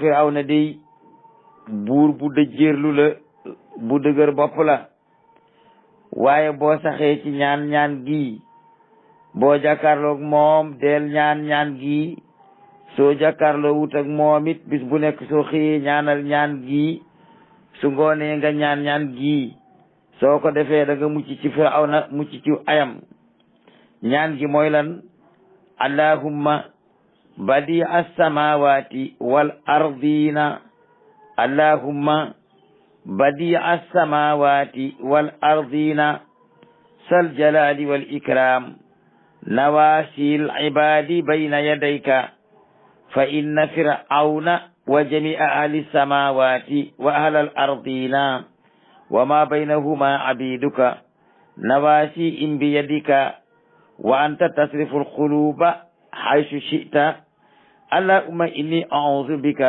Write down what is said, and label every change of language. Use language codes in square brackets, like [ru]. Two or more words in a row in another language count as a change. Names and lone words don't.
[wo] Firawna dey buur bu dëjërlu la bu dëgër bopp la waaye boo saxee ci ñaan gi boo jàkkaarloog moom del ñaan gi soo jàkkaarloo wut ak moom it bis bu nekk soo xëyee ñaanal ñaan gi su ngoonee nga ñaan gi soo ko defee da nga mucc ci Firawna mucc ci ayam ñaan gi mooy lan [ar] اللهم بديع السماوات والأرض اللهم بديع السماوات والأرض ذا الجلال والإكرام نواصي عبادك بين يديك فإن فرعون وجميع أهل السماوات وأهل الأرض وما بينهما عبيدك نواصي بيدك وأنت تصرف القلوب حيث شئت اللهم إني أعوذ